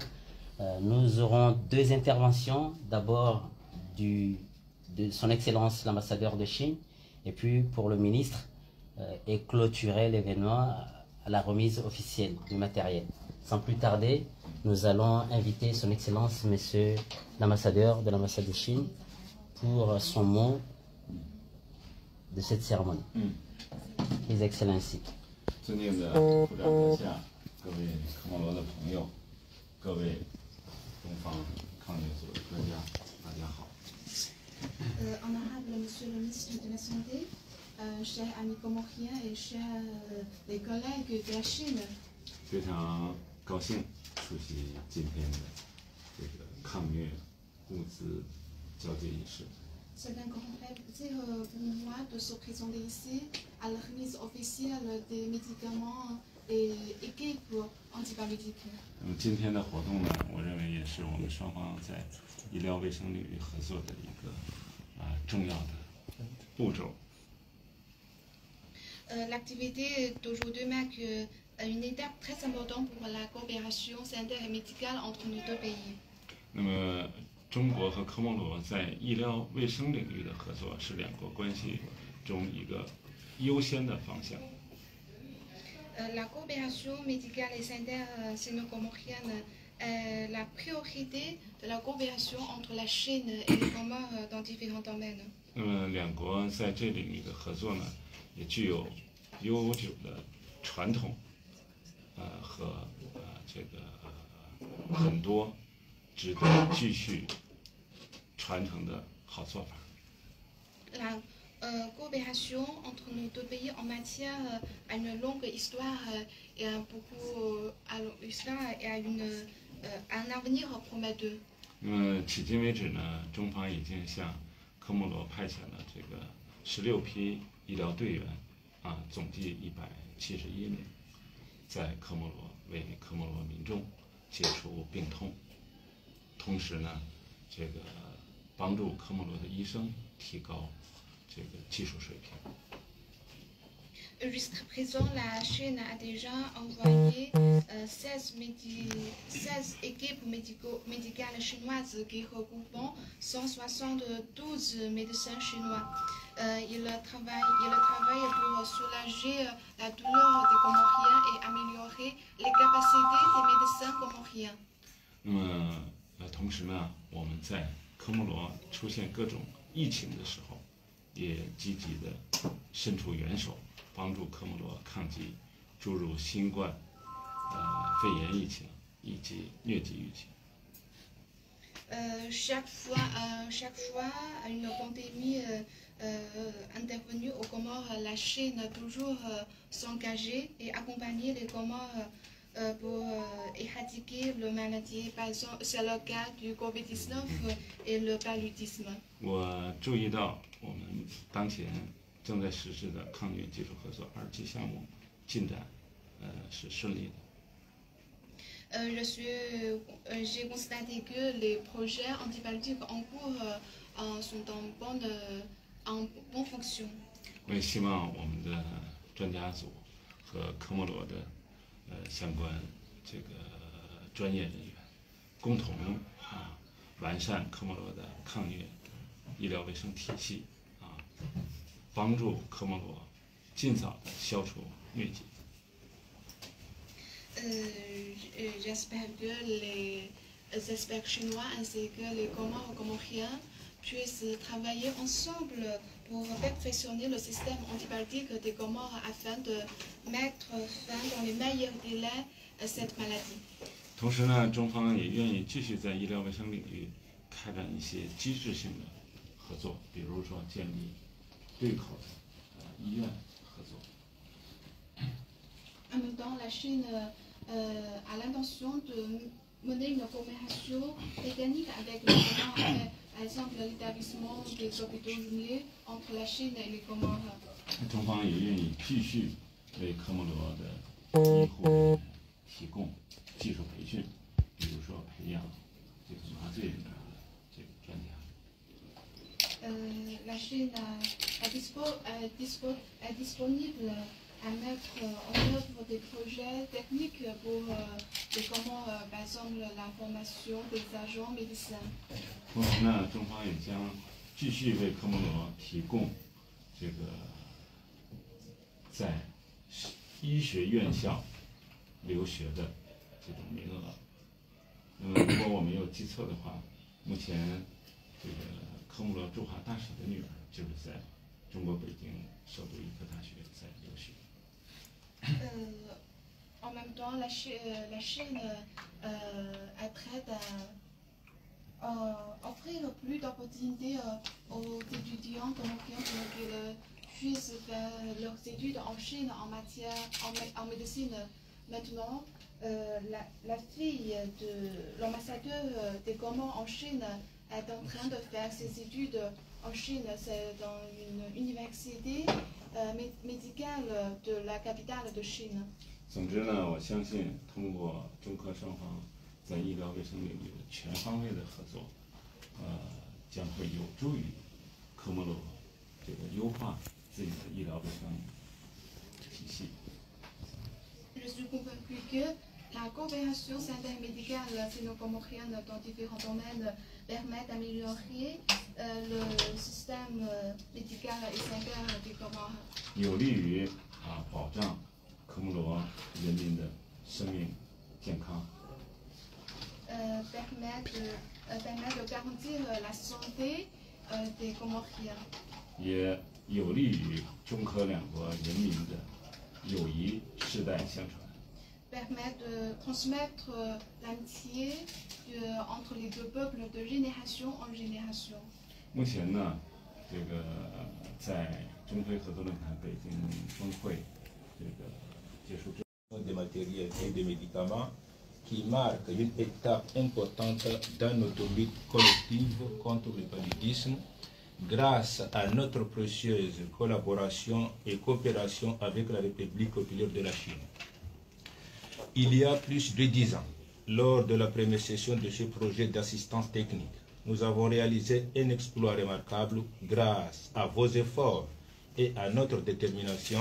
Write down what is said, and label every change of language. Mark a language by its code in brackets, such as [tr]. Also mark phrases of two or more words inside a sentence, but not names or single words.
[fr] Nous aurons deux interventions, d'abord de son Excellence l'ambassadeur de Chine, et puis pour le ministre, et clôturer l'événement à la remise officielle du matériel. Sans plus tarder, nous allons inviter son Excellence, Monsieur l'ambassadeur de l'ambassade de Chine, pour son mot de cette cérémonie. [en] His Excellency. [zh] 尊敬的部长阁下，各位科莫罗的朋友，各位东方抗疫组的专家，大家好。 [fr] Honorable Monsieur le ministre de la Santé, chers amis comoriens et chers les collègues de la Chine. [zh] 非常高兴出席今天的这个抗疟物资交接仪式。 [fr] C'est un grand plaisir pour moi de se présenter ici à la remise officielle des médicaments et équipes antipaludiques. [zh] 那么今天的活动呢，我认为也是我们双方在医疗卫生领域合作的一个重要的步骤。 [fr] L'activité d'aujourd'hui marque une étape très importante pour la coopération sanitaire et médicale entre nos deux pays. [zh] 那么，中国和科莫罗在医疗卫生领域的合作是两国关系中一个优先的方向。 [fr] La coopération médicale et sanitaire sino-comorienne est la priorité de la coopération entre la Chine et les Comores dans différents domaines. [zh] 那么，两国在这领域的合作呢，也具有悠久的传统，和这个很多值得继续传承的好做法。 [fr] La coopération entre nos deux pays en matière a une longue histoire et a un avenir prometteur. [zh] 那么迄今为止呢，中方已经向科莫罗派遣了这个16批医疗队员，总计171名，在科莫罗为科莫罗民众解除病痛，同时呢，这个帮助科莫罗的医生提高这个技术水平。 [fr] Jusqu'à présent, la Chine a déjà envoyé 16 équipes médicales chinoises qui regroupent 172 médecins chinois. Ils travaillent pour soulager la douleur des Comoriens et améliorer les capacités des médecins comoriens. [zh] 那么，同时呢，我们在科莫罗出现各种疫情的时候，也积极的伸出援手。帮助科莫罗抗击诸如新冠、肺炎疫情以及疟疾疫情。 [fr] Chaque fois une pandémie intervenue aux Comores, la Chine a toujours s'engager et accompagner les Comores pour éradiquer le maladie. Par exemple, c'est le cas du Covid-19 et le paludisme. [zh] 我注意到我们当前 正在实施的抗疟技术合作2期项目进展是顺利的。 [fr] J'ai constaté que les projets antipaludiques en cours sont en bonne fonction. [zh] 我也希望我们的专家组和科莫罗的相关这个专业人员共同完善科莫罗的抗疟医疗卫生体系。帮助科莫罗尽早的消除疟疾。 [fr] J'espère que les experts chinois ainsi que les Comoriens puissent travailler ensemble pour perfectionner le système antibiotique des Comores afin de mettre fin dans les meilleurs délais à cette maladie. [zh] 同时呢，中方也愿意继续在医疗卫生领域开展一些机制性的合作，比如说建立对口的医院合作。 [fr] En même temps, la Chine a l'intention de mener une coopération technique avec les Comores, par exemple l'établissement des hôpitaux jumelés entre la Chine et les Comores. [zh] 中方也愿意继续为科莫罗的医护提供技术培训，比如说培养这个麻醉的这个专家。 [fr] La Chine est disponible à mettre en œuvre des projets techniques pour par exemple la formation des agents médecins. [zh] 同时呢，中方也将继续为科莫罗提供这个在医学院校留学的这种名额。那么，如果我没有记错的话，目前这个科莫罗驻华大使的女儿就是在中国北京首都医科大学在留学。 [fr] En même temps, la Chine est prête à offrir plus d'opportunités aux étudiants comoriens pour qu'ils puissent faire leurs études en Chine en médecine. Maintenant, la fille de l'ambassadeur des Comores en Chine est en train de faire ses études en Chine. C'est dans une université médicale de la capitale de Chine. [zh] 总之呢，我相信通过中科双方在医疗卫生领域的全方位的合作，将会有助于科莫罗这个优化自己的医疗卫生体系。 [fr] Je suis convaincu que la coopération sanitaire médicale sino-comorienne dans différents domaines permet d'améliorer le système médical et sanitaire des Comores. [zh] 有利于保障科莫罗人民的生命健康。 [fr] permet de garantir la santé des Comoriens. [zh] 也有利于中科两国人民的友谊世代相传。 [fr] Permet de transmettre l'amitié entre les deux peuples de génération en génération. [zh] 目前呢，这个在中非合作论坛北京峰会这个结束之后。 [fr] des matériels et des médicaments qui marquent une étape importante dans notre lutte collective contre le paludisme grâce à notre précieuse collaboration et coopération avec la République populaire de la Chine. Il y a plus de 10 ans, lors de la première session de ce projet d'assistance technique, nous avons réalisé un exploit remarquable grâce à vos efforts et à notre détermination.